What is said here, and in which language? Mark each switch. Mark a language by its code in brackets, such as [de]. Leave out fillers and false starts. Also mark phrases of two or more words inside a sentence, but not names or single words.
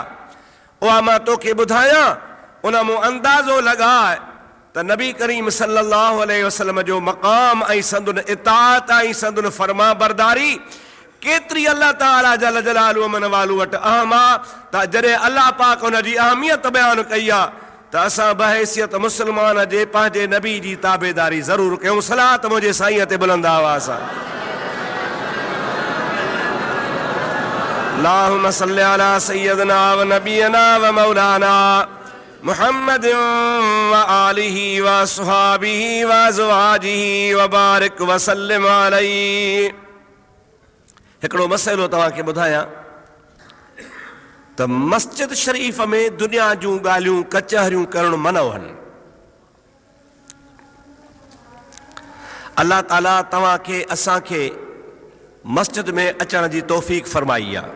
[sd] उहा मां तोखे ॿुधायां, उन मूं अंदाज़ो लॻाए त नबी करीम [ar] صلى الله عليه وسلم [sd] जो मक़ाम ऐं संदुन इताअत ऐं संदुन फर्मा बरदारी केतिरी अल्लाह ताला [ar] جل جلاله عم نواله [sd] वटि अहम आहे त जॾहिं अल्लाह पाक उन जी अहमियत बयानु कई आहे त असां बहैसियत मुस्लमान जे पंहिंजे नबी जी ताबेदारी ज़रूरु कयूं। सलात मुंहिंजे साईं ते बुलंद आवाज़ सां। [ar] اللهم صل على سيدنا ونبينا ومولانا محمد وآله وأصحابه وأزواجه وبارك وسلم عليه. [sd] हिकिड़ो मसइलो तव्हांखे ॿुधायां त मस्जिद शरीफ़ में दुनिया जूं ॻाल्हियूं कचहरियूं करणु मना आहिनि। अल्लाह ताला तव्हांखे असांखे मस्जिद में अचण जी तौफ़ीक़ फरमाई आहे।